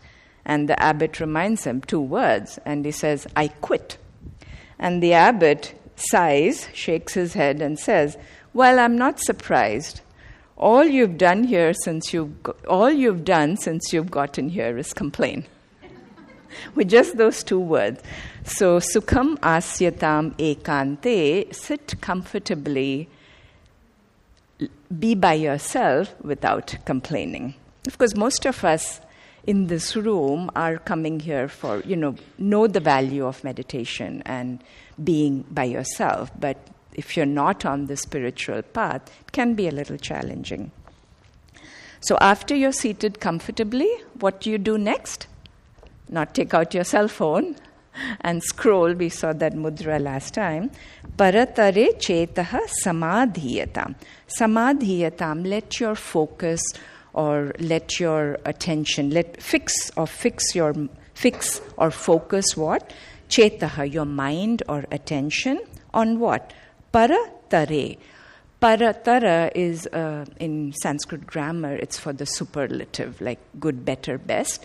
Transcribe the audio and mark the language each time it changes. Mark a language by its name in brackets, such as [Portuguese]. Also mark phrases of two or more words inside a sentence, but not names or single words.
[English] And the abbot reminds him 2 words, and he says, I quit. And the abbot sighs, shakes his head, and says, well, I'm not surprised. All you've done since you've gotten here is complain. With just those 2 words. So, [Sanskrit] sukham asyatam ekante, [English] sit comfortably, be by yourself without complaining. Of course, most of us in this room are coming here for, know the value of meditation and being by yourself. But if you're not on the spiritual path, it can be a little challenging. So after you're seated comfortably, what do you do next? Not take out your cell phone and scroll. We saw that mudra last time. [Sanskrit] Paratare chetaha samadhiyatam. [English] Samadhiyatam, let your focus or let your attention, fix or focus what? Chetaha, your mind or attention on what? Paratare. Paratara is, in Sanskrit grammar, it's for the superlative, like good, better, best.